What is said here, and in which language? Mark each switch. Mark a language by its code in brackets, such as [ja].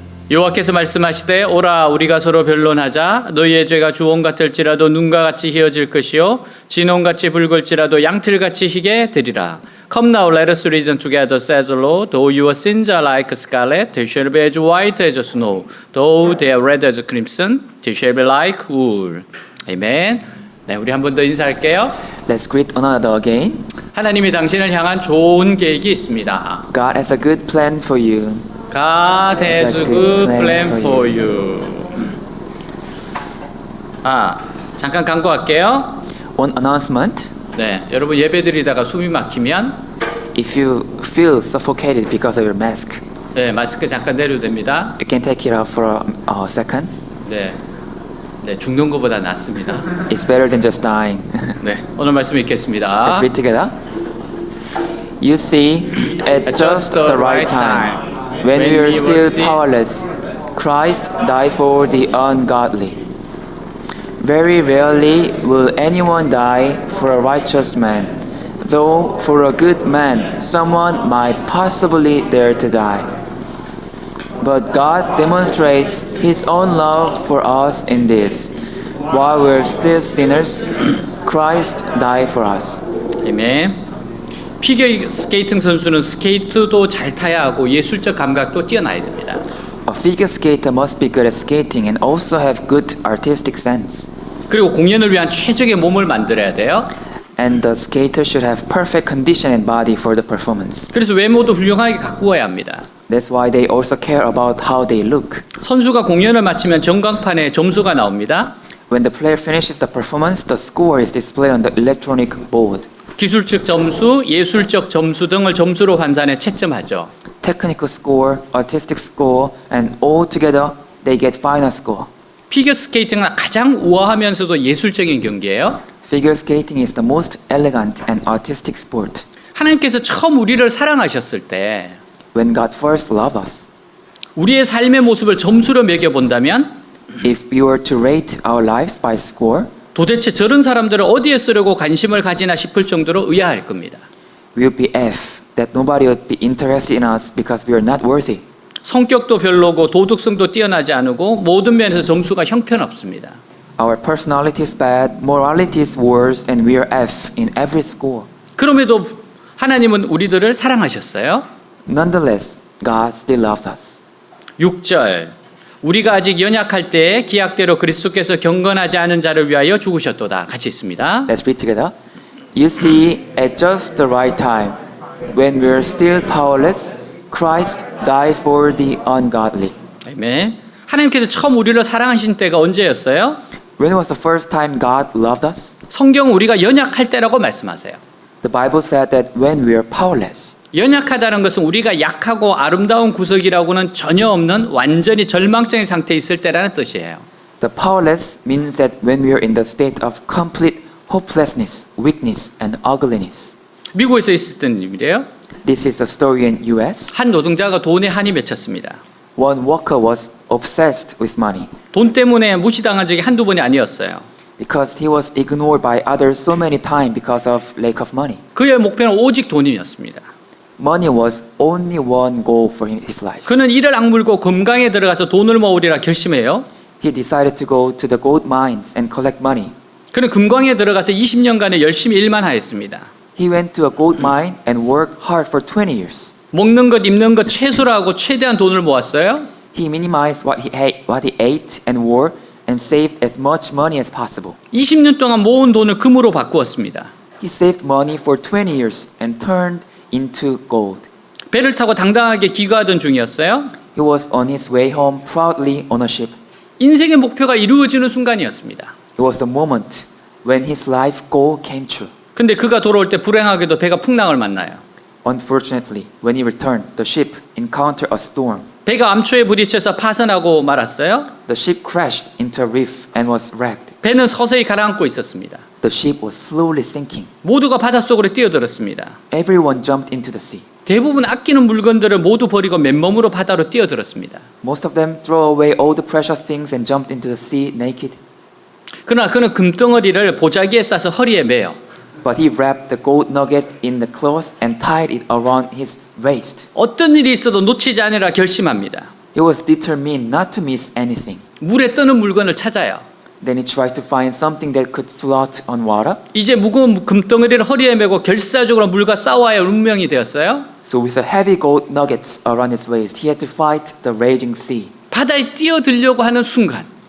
[ko] 여호와께서 말씀하시되 오라 우리가 서로 변론하자. 너희의 죄가 주홍 같을지라도 눈과 같이 희어질 것이요 진홍같이 붉을지라도 양틀같이 희게 되리라. [en] Come now, let us reason together, says the Lord. Though your sins are like scarlet, they shall be as white as snow. Though they are red as crimson, they shall be like wool. [ko] 아멘. 네, 우리 한 번 더 인사할게요. [en] Let's greet one another again. [ko] 하나님이 당신을 향한 좋은 계획이 있습니다. [en] God has a good plan for you. God has a good plan for you. [ko] 잠깐 광고할게요. [en] One announcement. [ko] 네, 여러분 예배드리다가 숨이 막히면 [en] If you feel suffocated because of your mask, [ko] 네, 마스크 잠깐 내려도 됩니다. [en] you can take it off for a second. [ko] 네, 죽는 것보다 낫습니다. [en] It's better than just dying. [ko] 네, 오늘 말씀 읽겠습니다. [en] Let's read together. You see, at just the right time, when we were still powerless, Christ died for the ungodly. Very rarely will anyone die for a righteous man, though for a good man someone might possibly dare to die. But God demonstrates His own love for us in this: while we're still sinners, Christ died for us. [ko] 아멘. 피겨 스케이팅 선수는 스케이트도 잘 타야 하고 예술적 감각도 뛰어나야 됩니다. [en] A figure skater must be good at skating and also have good artistic sense. [ko] 그리고 공연을 위한 최적의 몸을 만들어야 돼요. [en] And the skater should have perfect condition and body for the performance. [ko] 그래서 외모도 훌륭하게 가꾸어야 합니다. [en] That's why they also care about how they look. [ko] 선수가 공연을 마치면 전광판에 점수가 나옵니다. [en] When the player finishes the performance, the score is displayed on the electronic board. [ko] 기술적 점수, 예술적 점수 등을 점수로 환산해 채점하죠. [en] Technical score, artistic score, and all together they get final score. [ko] 피겨 스케이팅은 가장 우아하면서도 예술적인 경기예요. [en] Figure skating is the most elegant and artistic sport. [ko] 하나님께서 처음 우리를 사랑하셨을 때 [en] When God first loved us, [ko] 우리의 삶의 모습을 점수로 매겨본다면 [en] if we were to rate our lives by score, [ko] 도대체 저런 사람들을 어디에 쓰려고 관심을 가지나 싶을 정도로 의아할 겁니다. [en] we would be F, that nobody would be interested in us because we are not worthy. [ko] 성격도 별로고 도덕성도 뛰어나지 않고 모든 면에서 점수가 형편없습니다. [en] Our personality is bad, morality is worse, and we are F in every score. [ko] 그럼에도 하나님은 우리들을 사랑하셨어요. [en] Nonetheless, God still loves us. [ko] 6절 우리가 아직 연약할 때에 기약대로 그리스도께서 경건하지 않은 자를 위하여 죽으셨도다. 같이 있습니다. [en] Let's read together. You see, at just the right time, when we are still powerless, Christ died for the ungodly. [ko] 아멘. 하나님께서 처음 우리를 사랑하신 때가 언제였어요? [en] When was the first time God loved us? [ko] 성경은 우리가 연약할 때라고 말씀하세요. [en] The Bible said that when we are powerless. [ko] 연약하다는 것은 우리가 약하고 아름다운 구석이라고는 전혀 없는 완전히 절망적인 상태에 있을 때라는 뜻이에요. [en] The powerless means that when we are in the state of complete hopelessness, weakness, and ugliness. [ko] 미국에서 있었던 일이에요. [en] This is a story in US. [ko] 한 노동자가 돈에 한이 맺혔습니다. [en] One worker was obsessed with money [ko] 돈 때문에 무시당한 적이 한두 번이 아니었어요. [en] because he was ignored by others so many times because of lack of money. [ko] 그의 목표는 오직 돈이었습니다. [en] Money was only one goal for his life. [ko] 그는 이를 악물고 금강에 들어가서 돈을 모으리라 결심해요. [en] He decided to go to the gold mines and collect money. [ko] 그는 금강에 들어가서 20년간에 열심히 일만 하였습니다. [en] He went to a gold mine and worked hard for 20 years. [ko] 먹는 것, 입는 것 최소로 하고 최대한 돈을 모았어요. [en] He minimized what he ate and wore and saved as much money as possible. [ko] 20년 동안 모은 돈을 금으로 바꾸었습니다. [en] He saved money for 20 years and turned into gold. [ko] 배를 타고 당당하게 귀가하던 중이었어요. [en] He was on his way home proudly on a ship. [ko] 인생의 목표가 이루어지는 순간이었습니다. [en] It was the moment when his life goal came true. [ko] 근데 그가 돌아올 때 불행하게도 배가 풍랑을 만나요. [en] Unfortunately, when he returned, the ship encountered a storm. [ko] 배가 암초에 부딪혀서 파손하고 말았어요. [en] The ship crashed into a reef and was wrecked. [ko] 배는 서서히 가라앉고 있었습니다. [en] The ship was slowly sinking. [ko] 모두가 바닷속으로 뛰어들었습니다. [en] Everyone jumped into the sea. [ko] 대부분 아끼는 물건들을 모두 버리고 맨몸으로 바다로 뛰어들었습니다. [en] Most of them threw away all the precious things and jumped into the sea naked. [ko] 그러나 그는 금덩어리를 보자기에 싸서 허리에 매요. [en] But he wrapped the gold nugget in the cloth and tied it around his waist. [ko] 어떤 일이 있어도 놓치지 않으라 결심합니다. [en] He was determined not to miss anything. [ko] 물에 뜨는 물건을 찾아요. [en] Then he tried to find something that could float on water. [ko] 이제 무거운 금덩어리를 허리에 메고 결사적으로 물과 싸워야 할 운명이 되었어요. [en] So with the heavy gold nuggets around his waist, he had to fight the raging sea. [ko] 바다에 뛰어들려고 하는 순간